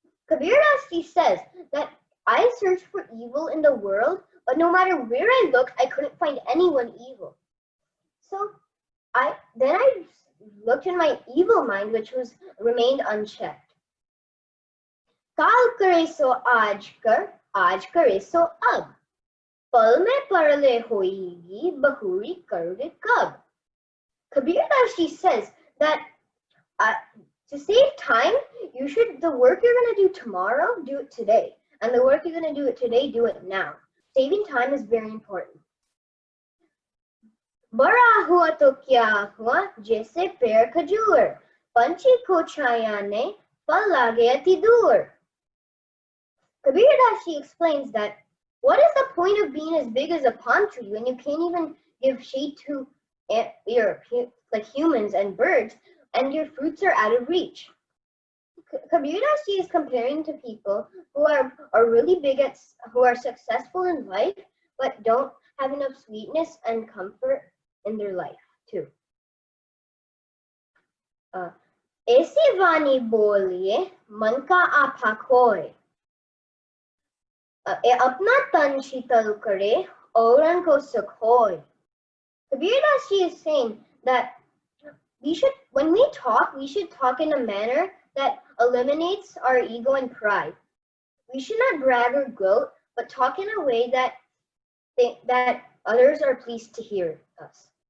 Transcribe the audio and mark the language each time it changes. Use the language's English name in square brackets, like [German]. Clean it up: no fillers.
[English] Kabirdas says that I searched for evil in the world, but no matter where I looked, I couldn't find anyone evil. So I looked in my evil mind, which remained unchecked. [Hindi] काल करे सो आज करे सो अब पल में परले होएगी बहुरी करोगे कब. [English] Kabirdas says that to save time, the work you're going to do tomorrow, do it today, and the work you're going to do it today, do it now. Saving time is very important. [Hindi] बड़ा हुआ तो क्या हुआ जैसे पेड़ खजूर पंछी को छाया ने फल लागे अति दूर. [English] Kabirdas explains that what is the point of being as big as a palm tree when you can't even give shade to like humans and birds, and your fruits are out of reach. Kabirdas is comparing to people who are really big who are successful in life but don't have enough sweetness and comfort in their life too. [Hindi] ऐसी वाणी बोलिए मन का आपा खोए. अपना तन शीतल करे औरन को सुख होय. [English] Kabirdas is saying that when we talk, we should talk in a manner that eliminates our ego and pride. We should not brag or gloat, but talk in a way that others are pleased to hear us.